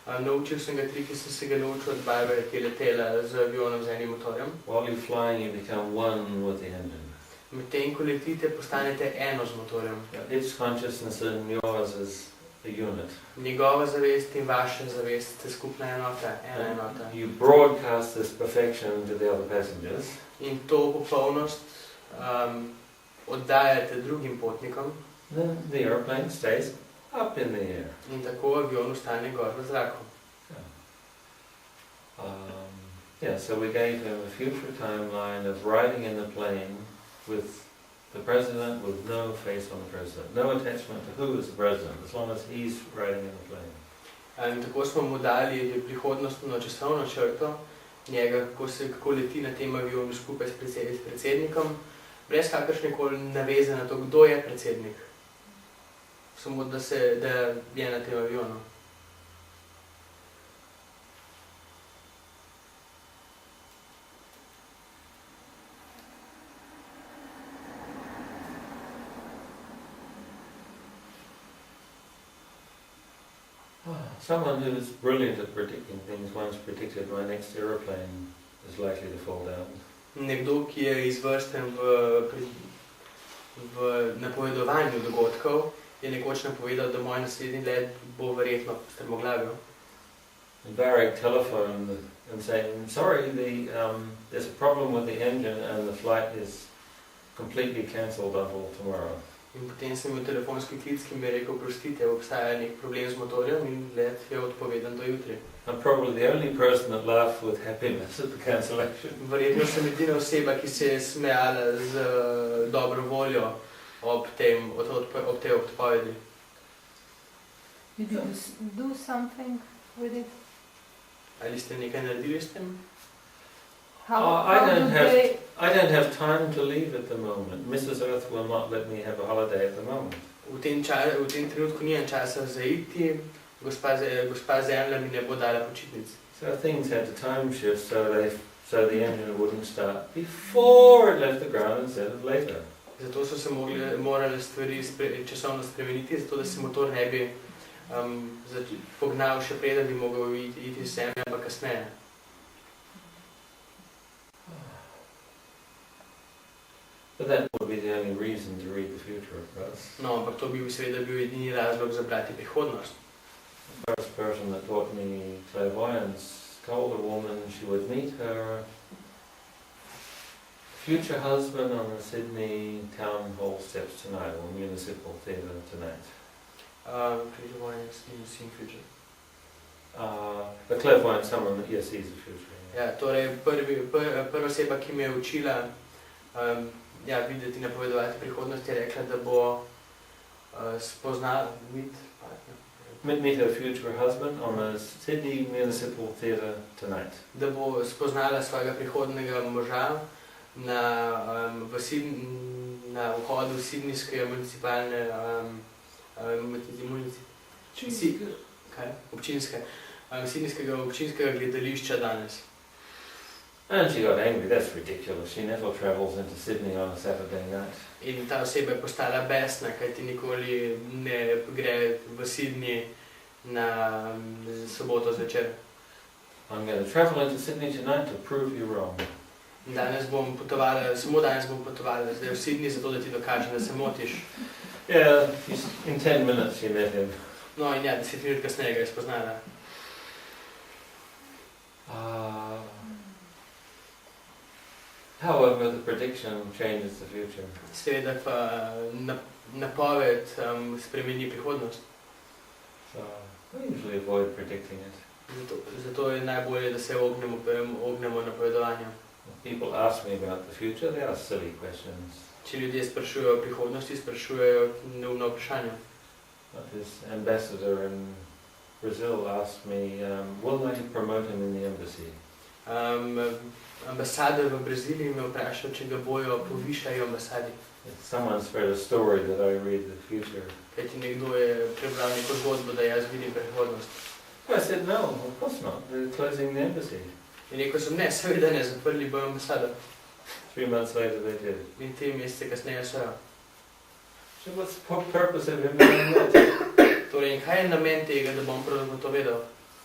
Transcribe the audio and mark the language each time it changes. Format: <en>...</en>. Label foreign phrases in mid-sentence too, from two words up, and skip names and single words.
<sl>Naučil sem ga tri, ki sem se ga naučil od babe, ki je letela z avionom z enim motorjem.</sl> <en>While you're flying, you become one with the engine.</en> <sl>Medtem ko letite, postanete eno z motorjem.</sl> <en>Its consciousness and yours is a unit.</en> <sl>Njegova zavest in vaša zavest ste skupna enota, ena enota.</sl> <en>You broadcast this perfection to the other passengers.</en> <sl>In to popolnost oddajate drugim potnikom.</sl> <en>Then the airplane stays up in the air.</en> <sl>In tako avion ostane gor v zraku.</sl> <en>So we gave him a future timeline of riding in the plane with the president with no face on the president, no attachment to who is the president, as long as he's riding in the plane.</en> <sl>In tako smo mu dali prihodnostno časovno črto njega, kako leti na tem avionu skupaj s predsednikom, brez kakršnekoli naveze na to, kdo je predsednik. Samo da je na tem avionu.</sl> <en>Someone who is brilliant at predicting things once predicted my next aeroplane is likely to fall down.</en> <sl>Nekdo, ki je izvrsten v napovedovanju dogodkov, je nekoč napovedal, da moj naslednji let bo verjetno strmoglavil.</sl> <en>Barry telephoned and saying, sorry, there's a problem with the engine and the flight is completely cancelled until tomorrow.</en> <sl>In potem sem imel telefonski klic, ki mi je rekel, prostite, obstaja nek problem z motorjem in let je odpovedan do jutri.</sl> <en>I'm probably the only person that laughed with happiness at the cancellation.</en> <sl>Verjetno sem edina oseba, ki se je smejala z dobro voljo ob tej odpovedi.</sl> <en>Did you do something with it?</en> <sl>Ali ste nekaj naredili s tem?</sl> <en>I don't have time to leave at the moment. Mrs. Earth will not let me have a holiday at the moment.</en> <sl>V tem trenutku nimam časa za iti, gospa Zemlja mi ne bo dala počitnic.</sl> <en>So things had to time shift so the engine wouldn't start before it left the ground instead of later.</en> <sl>Zato so se morale stvari časovno spremeniti, zato da se motor ne bi pognal še preden bi mogel iti z Zemlje, ampak kasneje.</sl> <en>But that would be the only reason to read the future, of course.</en> <sl>No, ampak to bi seveda bil edini razlog za brati prihodnost.</sl> <en>The first person that taught me clairvoyance told a woman she would meet her future husband on the Sydney town hall steps tonight, or municipal theatre tonight. Clairvoyance in seeing future. The clairvoyant, someone that yes, sees the future.</en> <sl>Ja, torej prva oseba, ki me je učila videti in napovedovati prihodnost, je rekla, da bo spoznala</sl> <en>meet her future husband on the Sydney Municipal Theatre tonight.</en> <sl>Da bo spoznala svojega prihodnega moža na vhodu Sydneyskega municipalne Sydneyskega občinskega gledališča danes.</sl> <en>And she got angry. That's ridiculous. She never travels into Sydney on a Saturday night.</en> <sl>In ta oseba je postala besna, kajti nikoli ne gre v Sydney na soboto zvečer.</sl> <en>I'm going to travel into Sydney tonight to prove you wrong.</en> <sl>Samo danes bom potovala zdaj v Sydney, zato da ti dokažem, da se motiš.</sl> <en>Yeah, in 10 minutes she met him.</en> <sl>No in ja, 10 minut kasneje ga je spoznala.</sl> <en>However, the prediction changes the future.</en> <sl>Seveda pa napoved spremeni prihodnost.</sl> <en>So I usually avoid predicting it.</en> <sl>Zato je najbolje, da se ognemo napovedovanju.</sl> <en>People ask me about the future, they ask silly questions.</en> <sl>Če ljudje sprašujejo o prihodnosti, sprašujejo neumna vprašanja.</sl> <en>His ambassador in Brazil asked me, will they promote him in the embassy?</en> <sl>Ambasador v Braziliji me vprašal, če ga bojo povišali v ambasadi.</sl> <en>Someone spread a story that I read the future.</en> <sl>Kajti nekdo je prebral neko zgodbo, da jaz vidim prihodnost.</sl> <en>I said, no, of course not. They're closing the embassy.</en> <sl>In rekel sem, ne, seveda ne, zaprli bojo ambasado.</sl> <en>3 months later they did.</en> <sl>In 3 mesece kasneje so.</sl> <en>So what's the purpose of him doing that?</en> <sl>Torej, in kaj je namen tega, da bom prav to vedel?</sl>